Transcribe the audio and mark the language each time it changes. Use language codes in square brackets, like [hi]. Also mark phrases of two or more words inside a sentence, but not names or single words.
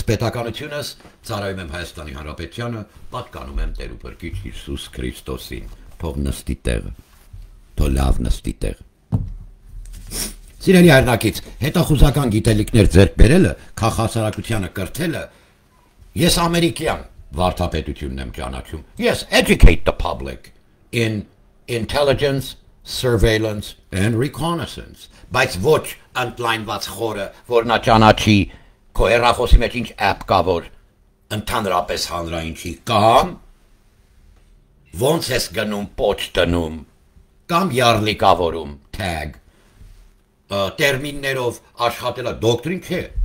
[hy] պետականությունս, ծառայում եմ Հայաստանի Հանրապետությանը, պատկանում եմ Տեր ու Փրկիչ Հիսուս Քրիստոսին, թող նստի տեղը, թող լավ նստի տեղը։ Սիրելի հայրենակից, հետախուզական գիտելիքներ ձեռք բերելը, քաղաքասարակությանը կրթելը, ես ամերիկյան վարդապետությունն եմ ճանաչում, [en] yes, educate the public in intelligence, surveillance and reconnaissance, [hy] բայց ոչ ընդլայնված խորը, որ նա ճանաչի քո հեռախոսի մեջ ինչ app կա, որ ընդհանրապես հանրային չի, կամ ոնց ես գնում պոչ տնում, կամ յարլիկավորում, tag, տերմիններով աշխատելը դոկտրին չէ,